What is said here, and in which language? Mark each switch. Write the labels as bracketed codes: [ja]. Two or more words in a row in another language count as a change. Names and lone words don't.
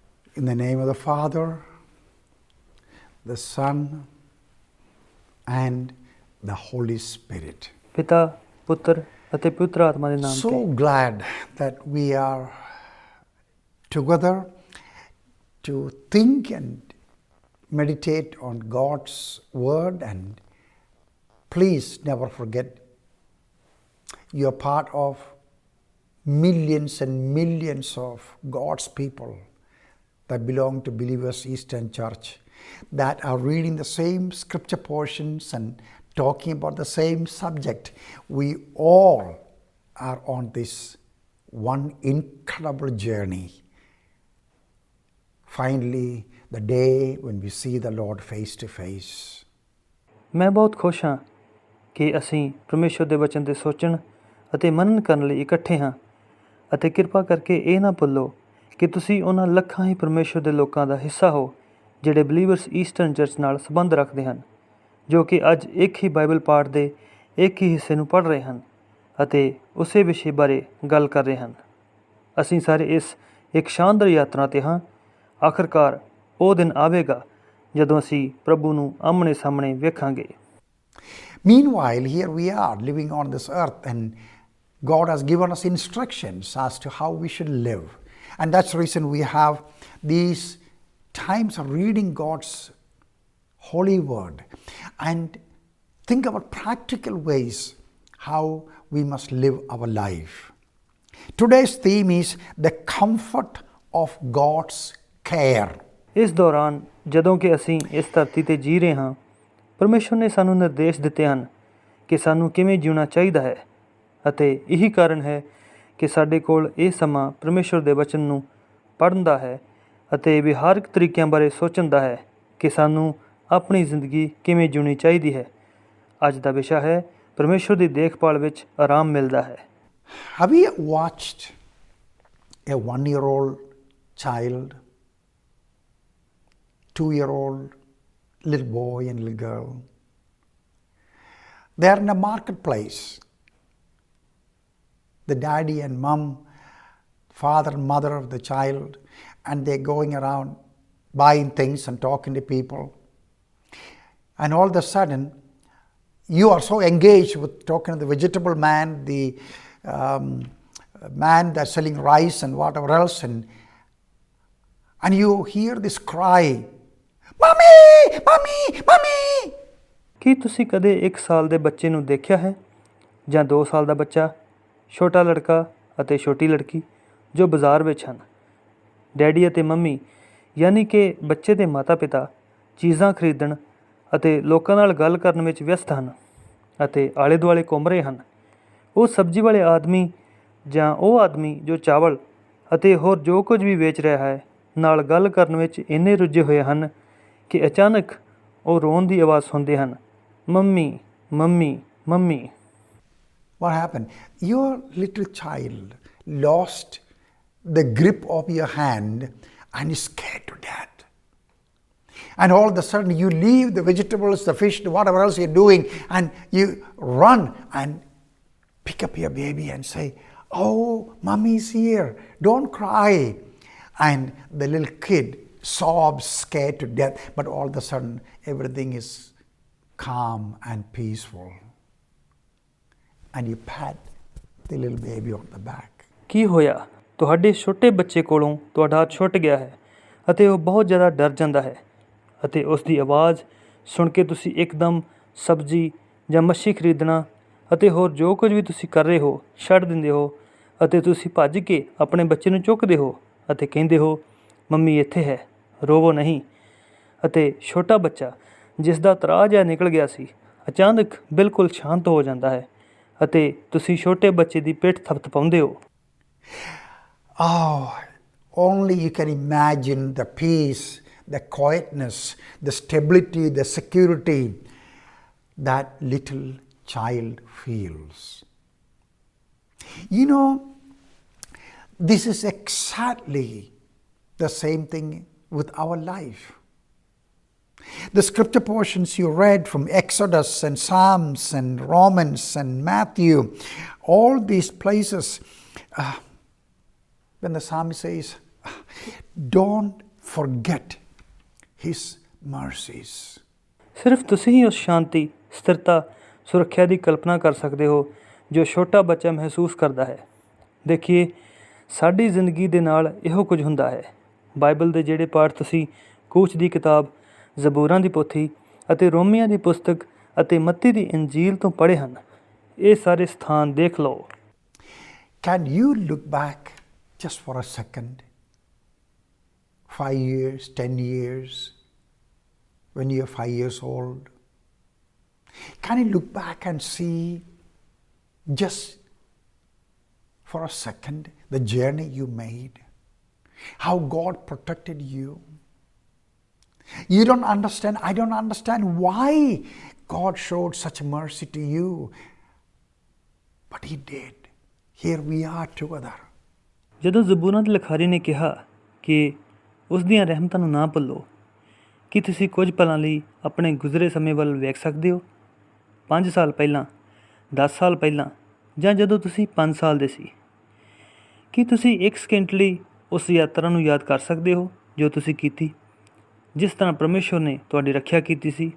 [en] In the name of the Father, the Son, and the Holy Spirit. [pa] ਪਿਤਾ ਪੁੱਤਰ ਅਤੇ ਪਵਿੱਤਰ ਆਤਮਾ ਦੇ ਨਾਮ [en] So [pa] ਤੇ [en] glad that we are together to think and meditate on God's Word, and please never forget you are part of millions and millions of God's people that belong to Believers Eastern Church, that are reading the same scripture portions and talking about the same subject. We all are on this one incredible journey. Finally, the day when we see the Lord face to face. [pa] ਮੈਂ ਬਹੁਤ ਖੁਸ਼ ਹਾਂ ਕਿ ਅਸੀਂ ਪਰਮੇਸ਼ਵਰ ਦੇ ਵਚਨ ਤੇ ਸੋਚਣ ਅਤੇ ਮਨਨ ਕਰਨ ਲਈ ਇਕੱਠੇ ਹਾਂ ਅਤੇ ਕਿਰਪਾ ਕਰਕੇ ਇਹ ਨਾ ਭੁੱਲੋ ਕਿ ਤੁਸੀਂ ਉਹਨਾਂ ਲੱਖਾਂ ਹੀ ਪਰਮੇਸ਼ਵਰ ਦੇ ਲੋਕਾਂ ਦਾ ਹਿੱਸਾ ਹੋ ਜਿਹੜੇ ਬਲੀਵਰਸ ਈਸਟਰਨ ਚਰਚ ਨਾਲ ਸੰਬੰਧ ਰੱਖਦੇ ਹਨ, ਜੋ ਕਿ ਅੱਜ ਇੱਕ ਹੀ ਬਾਈਬਲ ਪਾਠ ਦੇ ਇੱਕ ਹੀ ਹਿੱਸੇ ਨੂੰ ਪੜ੍ਹ ਰਹੇ ਹਨ ਅਤੇ ਉਸੇ ਵਿਸ਼ੇ ਬਾਰੇ ਗੱਲ ਕਰ ਰਹੇ ਹਨ। ਅਸੀਂ ਸਾਰੇ ਇਸ ਇੱਕ ਸ਼ਾਨਦਾਰ ਯਾਤਰਾ 'ਤੇ ਹਾਂ। ਆਖਰਕਾਰ ਉਹ ਦਿਨ ਆਵੇਗਾ ਜਦੋਂ ਅਸੀਂ ਪ੍ਰਭੂ ਨੂੰ ਆਹਮਣੇ ਸਾਹਮਣੇ ਵੇਖਾਂਗੇ। [en] Meanwhile, here we are living on this earth, and God has given us instructions as to how we should live. And that's the reason we have these times of reading God's holy word and think about practical ways how we must live our life. Today's theme is the comfort of God's care. [pa] ਇਸ ਦੌਰਾਨ ਜਦੋਂ ਕਿ ਅਸੀਂ ਇਸ ਧਰਤੀ 'ਤੇ ਜੀ ਰਹੇ ਹਾਂ, ਪਰਮੇਸ਼ਵਰ ਨੇ ਸਾਨੂੰ ਨਿਰਦੇਸ਼ ਦਿੱਤੇ ਹਨ ਕਿ ਸਾਨੂੰ ਕਿਵੇਂ ਜਿਉਣਾ ਚਾਹੀਦਾ ਹੈ, ਅਤੇ ਇਹੀ ਕਾਰਨ ਹੈ ਕਿ ਸਾਡੇ ਕੋਲ ਇਹ ਸਮਾਂ ਪਰਮੇਸ਼ਵਰ ਦੇ ਵਚਨ ਨੂੰ ਪੜ੍ਹਨ ਦਾ ਹੈ ਅਤੇ ਵਿਹਾਰਕ ਤਰੀਕਿਆਂ ਬਾਰੇ ਸੋਚਣ ਦਾ ਹੈ ਕਿ ਸਾਨੂੰ ਆਪਣੀ ਜ਼ਿੰਦਗੀ ਕਿਵੇਂ ਜਿਉਣੀ ਚਾਹੀਦੀ ਹੈ। ਅੱਜ ਦਾ ਵਿਸ਼ਾ ਹੈ ਪਰਮੇਸ਼ਵਰ ਦੀ ਦੇਖਭਾਲ ਵਿੱਚ ਆਰਾਮ ਮਿਲਦਾ ਹੈ। [en] Have you watched a 1-year-old child, 2-year-old little boy and little girl? They are in a marketplace. The daddy and mom, father and mother of the child, and they're going around buying things and talking to people. And all of a sudden, you are so engaged with talking to the vegetable man, the man that's selling rice and whatever else, and you hear this cry, "Mommy! Mommy! Mommy!" [pa] ਕੀ ਤੁਸੀਂ ਕਦੇ 1 ਸਾਲ ਦੇ ਬੱਚੇ ਨੂੰ ਦੇਖਿਆ ਹੈ, ਜਾਂ 2 ਸਾਲ ਦਾ ਬੱਚਾ, ਛੋਟਾ ਲੜਕਾ ਅਤੇ ਛੋਟੀ ਲੜਕੀ ਜੋ ਬਾਜ਼ਾਰ ਵਿੱਚ ਹਨ? ਡੈਡੀ ਅਤੇ ਮੰਮੀ ਯਾਨੀ ਕਿ ਬੱਚੇ ਦੇ ਮਾਤਾ ਪਿਤਾ ਚੀਜ਼ਾਂ ਖਰੀਦਣ ਅਤੇ ਲੋਕਾਂ ਨਾਲ ਗੱਲ ਕਰਨ ਵਿੱਚ ਵਿਅਸਤ ਹਨ ਅਤੇ ਆਲੇ ਦੁਆਲੇ ਘੁੰਮ ਰਹੇ ਹਨ। ਉਹ ਸਬਜ਼ੀ ਵਾਲੇ ਆਦਮੀ ਜਾਂ ਉਹ ਆਦਮੀ ਜੋ ਚਾਵਲ ਅਤੇ ਹੋਰ ਜੋ ਕੁਝ ਵੀ ਵੇਚ ਰਿਹਾ ਹੈ ਨਾਲ ਗੱਲ ਕਰਨ ਵਿੱਚ ਇੰਨੇ ਰੁੱਝੇ ਹੋਏ ਹਨ ਕਿ ਅਚਾਨਕ ਉਹ ਰੋਣ ਦੀ ਆਵਾਜ਼ ਸੁਣਦੇ ਹਨ, ਮੰਮੀ ਮੰਮੀ ਮੰਮੀ। [en] What happened? Your little child lost the grip of your hand and is scared to death. And all of a sudden you leave the vegetables, the fish, whatever else you're doing, and you run and pick up your baby and say, "Oh, mommy's here, don't cry." And the little kid sobs, scared to death, but all of a sudden everything is calm and peaceful. And you pat the little baby on the back. [pa] ਕੀ ਹੋਇਆ? ਤੁਹਾਡੇ ਛੋਟੇ ਬੱਚੇ ਕੋਲੋਂ ਤੁਹਾਡਾ ਹੱਥ ਛੁੱਟ ਗਿਆ ਹੈ ਅਤੇ ਉਹ ਬਹੁਤ ਜ਼ਿਆਦਾ ਡਰ ਜਾਂਦਾ ਹੈ, ਅਤੇ ਉਸ ਦੀ ਆਵਾਜ਼ ਸੁਣ ਕੇ ਤੁਸੀਂ ਇੱਕਦਮ ਸਬਜ਼ੀ ਜਾਂ ਮੱਛੀ ਖਰੀਦਣਾ ਅਤੇ ਹੋਰ ਜੋ ਕੁਝ ਵੀ ਤੁਸੀਂ ਕਰ ਰਹੇ ਹੋ ਛੱਡ ਦਿੰਦੇ ਹੋ ਅਤੇ ਤੁਸੀਂ ਭੱਜ ਕੇ ਆਪਣੇ ਬੱਚੇ ਨੂੰ ਚੁੱਕਦੇ ਹੋ ਅਤੇ ਕਹਿੰਦੇ ਹੋ, ਮੰਮੀ ਇੱਥੇ ਹੈ, ਰੋਵੋ ਨਹੀਂ। ਅਤੇ ਛੋਟਾ ਬੱਚਾ ਜਿਸ ਦਾ ਤਰਾਅ ਜਿਹਾ ਨਿਕਲ ਗਿਆ ਸੀ ਅਚਾਨਕ ਬਿਲਕੁਲ ਸ਼ਾਂਤ ਹੋ ਜਾਂਦਾ ਹੈ ਅਤੇ ਤੁਸੀਂ ਛੋਟੇ ਬੱਚੇ ਦੀ ਪਿੱਠ ਥਪਥਪਾਉਂਦੇ ਹੋ। [en] Oh, only you can imagine the peace, the quietness, the stability, the security that little child feels. You know, this is exactly the same thing with our life. The scripture portions you read from Exodus and Psalms and Romans and Matthew, all these places, when the psalmist says, "Don't forget His mercies. [pa] ਸਿਰਫ ਤੁਸੀਂ ਹੀ ਉਸ ਸ਼ਾਂਤੀ, ਸਥਿਰਤਾ, ਸੁਰੱਖਿਆ ਦੀ ਕਲਪਨਾ ਕਰ ਸਕਦੇ ਹੋ ਜੋ ਛੋਟਾ ਬੱਚਾ ਮਹਿਸੂਸ ਕਰਦਾ ਹੈ। ਦੇਖੀਏ, ਸਾਡੀ ਜ਼ਿੰਦਗੀ ਦੇ ਨਾਲ ਇਹੋ ਕੁਝ ਹੁੰਦਾ ਹੈ। ਬਾਈਬਲ ਦੇ ਜਿਹੜੇ ਪਾਠ ਤੁਸੀਂ ਕੂਚ ਦੀ ਕਿਤਾਬ, ਜ਼ਬੂਰਾਂ ਦੀ ਪੋਥੀ ਅਤੇ ਰੋਮੀਆਂ ਦੀ ਪੁਸਤਕ ਅਤੇ ਮੱਤੀ ਦੀ ਇੰਜੀਲ ਤੋਂ ਪੜ੍ਹੇ ਹਨ, ਇਹ ਸਾਰੇ ਸਥਾਨ ਦੇਖ ਲਓ। [en] Can you look back just for a second? 5 years, 10 years, when you're 5 years old? Can you look back and see just for a second the journey you made? How God protected you? You don't understand, I don't understand why God showed such mercy to you. But He did. Here we are together. [pa] ਜਦੋਂ ਜ਼ਬੂਰਾਂ ਦੇ ਲਿਖਾਰੀ ਨੇ ਕਿਹਾ ਕਿ ਉਸ ਦੀਆਂ ਰਹਿਮਤਾਂ ਨੂੰ ਨਾ ਭੁੱਲੋ, ਕੀ ਤੁਸੀਂ ਕੁਝ ਪਲਾਂ ਲਈ ਆਪਣੇ ਗੁਜ਼ਰੇ ਸਮੇਂ ਵੱਲ ਵੇਖ ਸਕਦੇ ਹੋ? 5 ਸਾਲ ਪਹਿਲਾਂ, 10 ਸਾਲ ਪਹਿਲਾਂ, ਜਾਂ ਜਦੋਂ ਤੁਸੀਂ 5 ਸਾਲ ਦੇ ਸੀ? ਕੀ ਤੁਸੀਂ ਇੱਕ ਸਕਿੰਟ ਲਈ ਉਸ ਯਾਤਰਾ ਨੂੰ ਯਾਦ ਕਰ ਸਕਦੇ ਹੋ ਜੋ ਤੁਸੀਂ ਕੀਤੀ, ਜਿਸ ਤਰ੍ਹਾਂ ਪਰਮੇਸ਼ਵਰ ਨੇ ਤੁਹਾਡੀ ਰੱਖਿਆ ਕੀਤੀ ਸੀ?